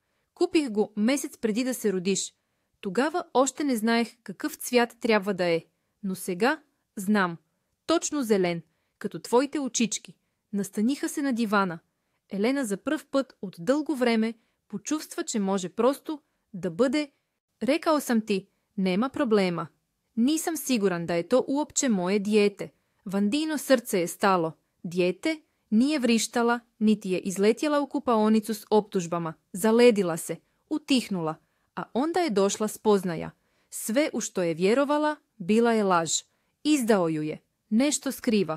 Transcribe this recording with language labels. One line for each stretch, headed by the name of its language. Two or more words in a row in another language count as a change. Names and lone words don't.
Bulgarian: Купих го месец преди да се родиш. Тогава още не знаех какъв цвят трябва да е. Но сега знам. Точно зелен, като твоите очички. Настаниха се на дивана. Елена за пръв път от дълго време почувства, че може просто да бъде.
Serbian: Рекал съм ти, нема проблема.
Croatian: Nisam siguran da je to uopće moje dijete. Vandino srce je stalo. Dijete nije vrištala, niti je izletjela u kupaonicu s optužbama. Zaledila se, utihnula, a onda je došla spoznaja. Sve u što je vjerovala bila je laž. Izdao ju je, nešto skriva.